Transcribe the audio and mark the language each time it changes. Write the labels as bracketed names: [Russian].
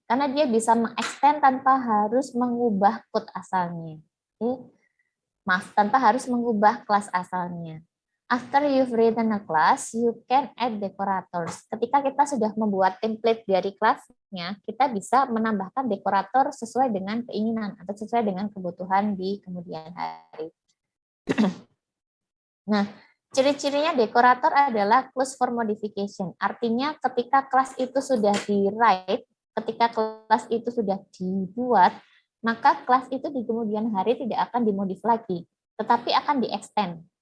[Indonesian] Karena dia bisa mengextend tanpa harus mengubah code asalnya. Tanpa harus mengubah kelas asalnya. [English] After you've written a class, you can add decorators. [Indonesian] Ketika kita sudah membuat template dari kelasnya, kita bisa menambahkan dekorator sesuai dengan keinginan atau sesuai dengan kebutuhan di kemudian hari. Nah, ciri-cirinya dekorator adalah [English] close for modification. [Indonesian] Artinya ketika kelas itu sudah di-write, ketika kelas itu sudah dibuat, maka kelas itu di kemudian hari tidak akan dimodif lagi, tetapi akan di-extend.